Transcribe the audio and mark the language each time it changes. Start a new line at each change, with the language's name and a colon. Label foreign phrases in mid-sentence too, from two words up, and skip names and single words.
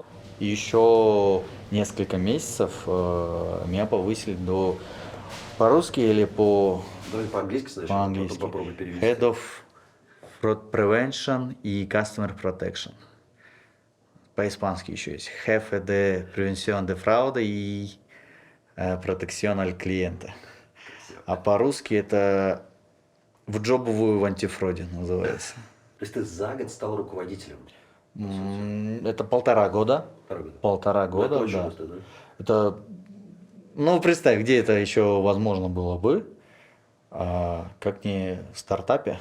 Russian: И еще несколько месяцев меня повысили до... По-русски или по... Давай по-английски сначала, по-английски. попробуй перевести.
English: Head of Fraud Prevention и Customer Protection.
Russian: По-испански еще есть.
Spanish: Jefe de Prevención de Fraude и Protección al Cliente.
Russian: А по-русски это в джобовую в антифроде называется. То есть ты за год стал руководителем? Это полтора года. Полтора года, это очень да. быстро, да? Это, ну, представь, где это еще возможно было бы, как не в стартапе.